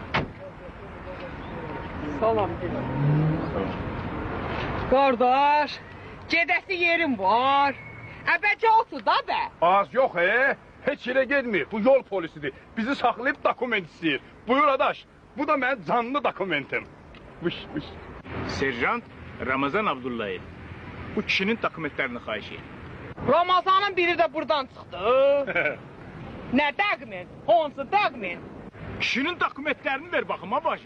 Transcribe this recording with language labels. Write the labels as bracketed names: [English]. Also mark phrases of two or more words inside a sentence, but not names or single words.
[Azerbaijani] Salam. Kardeş, gedəsi yerim var. Əbəcə otur da be. [Turkish] Az yok Heç yere gitmiyor. [Azerbaijani] Bu yol polisidir. [Turkish] Bizi saklayıp dokument istiyor. Buyur adaş. Bu da benim canlı dokumentim. Vış. [Azerbaijani] Serjant Ramazan Abdullayev. Bu kişinin dokumentlerini xahiş edin. Ramazanın biri de buradan çıxdı. Nə dokument? Hansı dokument? [Turkish] Kişinin dokumentlerini ver bakım abacı.